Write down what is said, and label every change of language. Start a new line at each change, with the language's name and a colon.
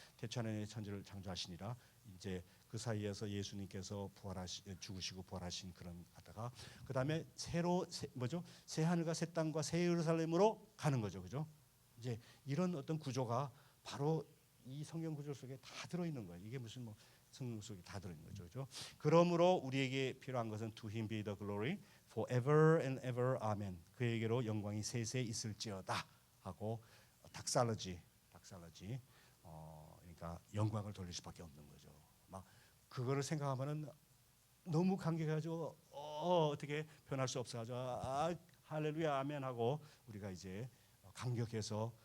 Korean: 태초 하나님의 천지를 창조하시니라. 이제 그 사이에서 예수님께서 죽으시고 부활하신 그런 하다가 그 다음에 새 하늘과 새 땅과 새 예루살렘으로 가는 거죠, 그죠? 이제 이런 어떤 구조가 바로 이 성경 구조 속에 다 들어 있는 거예요. 이게 무슨 뭐 성경 속에 다 들어 있는 거죠, 그죠? 그러므로 우리에게 필요한 것은
English: to him be the glory forever and ever, amen.
Korean: 그에게로 영광이 세세 있을지어다 하고 닥살러지, 그러니까 영광을 돌릴 수밖에 없는 거죠. 막 그거를 생각하면은 너무 감격해가지고 어떻게 표현할 수 없어가지고 할렐루야 아멘 하고 우리가 이제 감격해서